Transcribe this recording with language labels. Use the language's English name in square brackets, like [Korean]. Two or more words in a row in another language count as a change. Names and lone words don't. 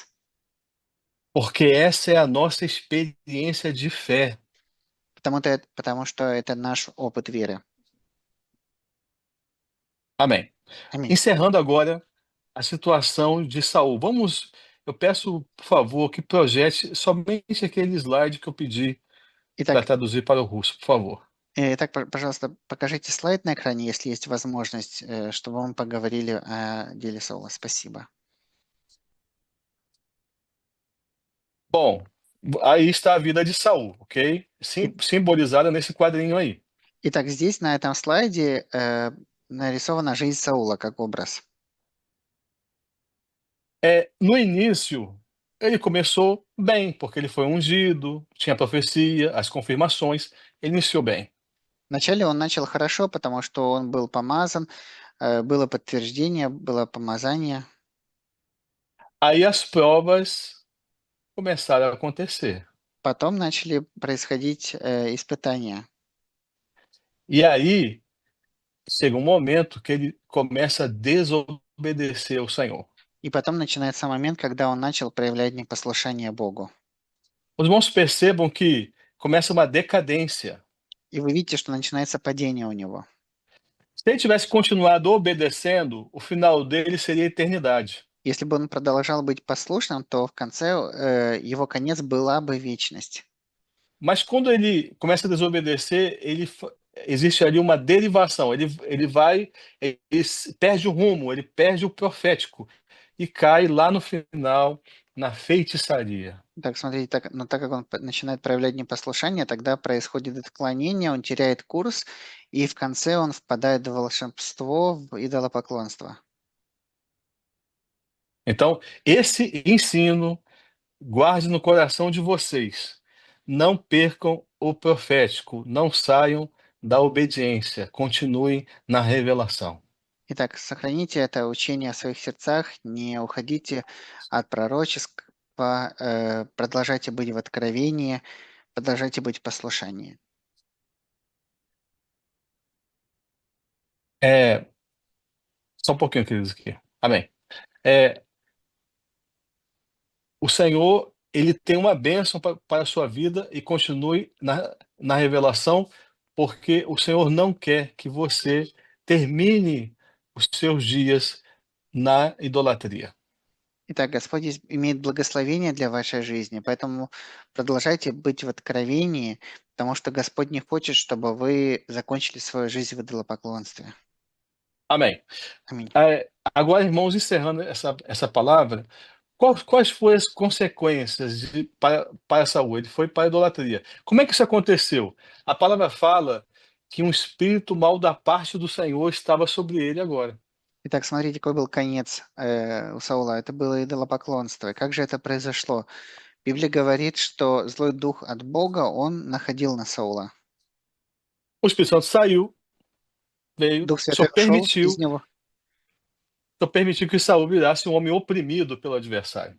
[Portuguese] Porque essa é a nossa experiência de fé. [Russian] Потому что это наш опыт веры. [Portuguese] Amém. [Russian] Аминь. [Portuguese] Encerrando agora a situação de Saul. Eu peço, por favor, que projete somente aquele slide que eu pedi para [Russian] Итак, [Portuguese] traduzir para o russo, por favor. [Russian] Пожалуйста, покажите слайд на экране, если есть возможность, чтобы мы поговорили о деле Саула. Спасибо. [Portuguese] Bom, aí está a vida de Saul, ok? [Russian] И- [Portuguese] Simbolizada nesse quadrinho aí. [Russian] Итак, здесь на этом слайде нарисована жизнь Саула как образ. [Portuguese] No início, ele começou bem, porque ele foi ungido, tinha profecia, as confirmações, ele iniciou bem. [Russian] Вначале он начал хорошо, потому что он был помазан, было подтверждение, было помазание. [Portuguese] Aí as provas começaram a acontecer. [Russian] Потом начали происходить испытания. [Portuguese] E aí chega um momento que ele começa a desobedecer ao Senhor. [Russian] И потом начинается момент, когда он начал проявлять непослушание Богу. [Portuguese] Os irmãos percebam que começa uma decadência. [Russian] И вы видите, что начинается падение у него. [Portuguese] Se ele tivesse continuado obedecendo, o final dele seria a eternidade. [Russian] Если бы он продолжал быть послушным, то в конце его конец была бы вечность. [Portuguese] Mas quando ele começa a desobedecer, existe ali uma derivação. Ele perde o rumo, ele perde o profético e cai lá no final na feitiçaria. [Russian] Так, смотрите, но так как он начинает проявлять непослушание, тогда происходит отклонение, он теряет курс, и в конце он впадает в волшебство, в идолопоклонство. [Portuguese] Então, esse ensino guarde no coração de vocês. Não percam o profético, não saiam da obediência, continuem na revelação. [Russian] Итак, сохраните это учение в своих сердцах, не уходите от пророчества, продолжайте быть в откровении, продолжайте быть в послушании. [Portuguese] Só um pouquinho, queridos, aqui. Amém. É, o Senhor, ele tem uma bênção para a sua vida e continue na revelação, porque o Senhor não quer que você termine os seus dias na idolatria. [Russian] Итак, Господь имеет благословение для вашей жизни, поэтому продолжайте быть в откровении, потому что Господь не хочет, чтобы вы закончили свою жизнь в идолопоклонстве. [Portuguese] Amém. [Russian] Аминь. [Portuguese] Agora, irmãos, encerrando essa palavra, quais foram as consequências para Saul? Ele foi para a idolatria. Como é que isso aconteceu? A palavra fala que um espírito mal da parte do Senhor estava sobre ele agora. [Russian] Итак, смотрите, какой был конец у Саула. Это было идолопоклонство. Как же это произошло? Библия говорит, что злой дух от Бога, он находил на Саула. [Portuguese] O Espírito Santo saiu, veio, [Russian] Дух [Portuguese] o [Russian] Святой [Portuguese] Senhor [Russian] ушел [Portuguese] permitiu, [Russian] из него, [Portuguese] que Saul virasse um homem oprimido pelo adversário.